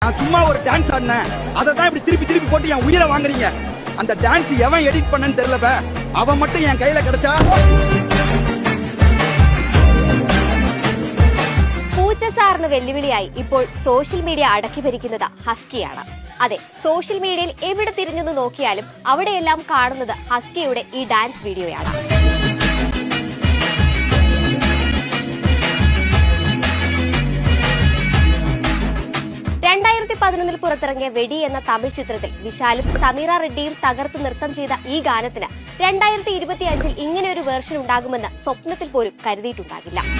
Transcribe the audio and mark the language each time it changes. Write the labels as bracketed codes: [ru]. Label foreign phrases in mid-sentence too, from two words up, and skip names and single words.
[ta] நான் சும்மா ஒரு டான்ஸ் ஆடினேன், அதை தான் இப்படி திருப்பி திருப்பி போட்டு என் உயிரை வாங்குறீங்க. அந்த டான்ஸ் எவன் எடிட் பண்ணன்னு தெரியல, அவன் மட்டும் என் கையில கிடைச்சா. [ml] പൂച്ചസാറിന് വെല്ലുവിളിയായി ഇപ്പോൾ സോഷ്യൽ മീഡിയ അടക്കി ഭരിക്കുന്നത് ഹസ്കിയാണ്. അതെ, സോഷ്യൽ മീഡിയയിൽ എവിടെ തിരിഞ്ഞെന്ന് നോക്കിയാലും അവിടെയെല്ലാം കാണുന്നത് ഹസ്കിയുടെ ഈ ഡാൻസ് വീഡിയോയാണ്. ിൽ പുറത്തിറങ്ങിയ വെടി എന്ന തമിഴ് ചിത്രത്തിൽ വിശാലും സമീറ റെഡ്ഡിയും തകർത്ത് നൃത്തം ചെയ്ത ഈ ഗാനത്തിന് 2025 ഇങ്ങനെ ഒരു വേർഷൻ ഉണ്ടാകുമെന്ന് സ്വപ്നത്തിൽ പോലും കരുതിയിട്ടുണ്ടാകില്ല.